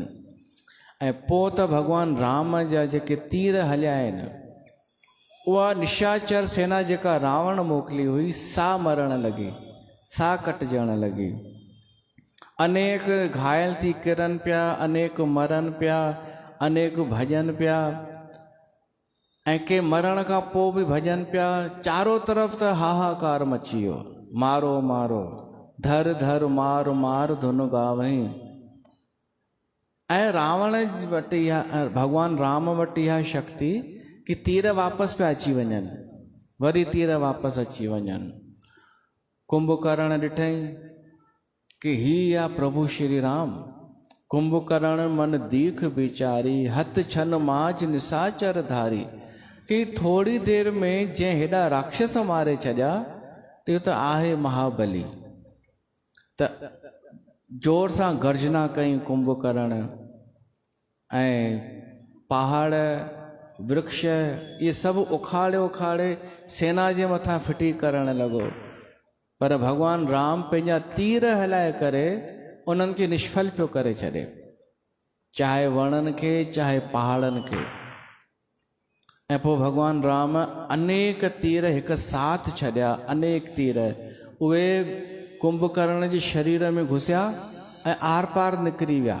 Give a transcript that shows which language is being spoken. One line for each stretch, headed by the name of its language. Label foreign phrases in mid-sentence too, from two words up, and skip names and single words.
Sindhi: ऐं पोइ त भॻवान राम जा जेके तीर हलिया आहिनि, उहा निशाचर सेना जेका रावण मोकिली हुई सा मरण लॻी, सा कटजण लॻी। अनेक घायल थी किरनि पिया, अनेक मरनि पिया, अनेक भॼनि पिया ऐं के मरण खां पोइ बि भॼनि पिया। चारों तरफ़ त हाहाकार मची वियो,
Awadhi: मारो मारो, धर धर मार मार धुन गावहीं।
Sindhi: ऐं रावण वटि इहा, भॻवान राम वटि इहा शक्ति कि तीर वापसि पिया अची वञनि, वरी तीर वापसि अची वञनि। कुंभकर्ण ॾिठई कि ही आहे प्रभु श्री राम।
Awadhi: कुंभकर्ण मन दीख बिचारी, हथ छन माज निसाचर धारी।
Sindhi: कि थोड़ी देर में जंहिं हेॾा राक्षस मारे छॾिया ते त आहे महाबली। त जोर सां गर्जना कई कुंभकर्ण ऐं पहाड़ वृक्ष ये सभु उखाड़े उखाड़े सेना जे मथां फिटी करण लॻो। पर भॻवान राम पंहिंजा तीर हलाए करे उन्हनि खे निष्फल पियो करे छॾे, चाहे वणनि खे चाहे पहाड़नि खे। ऐं पोइ भॻवान राम अनेक तीर हिकु साथ छॾिया, अनेक तीर उहे कुंभकर्ण जे शरीर में घुसिया ऐं आर पार निकिरी विया।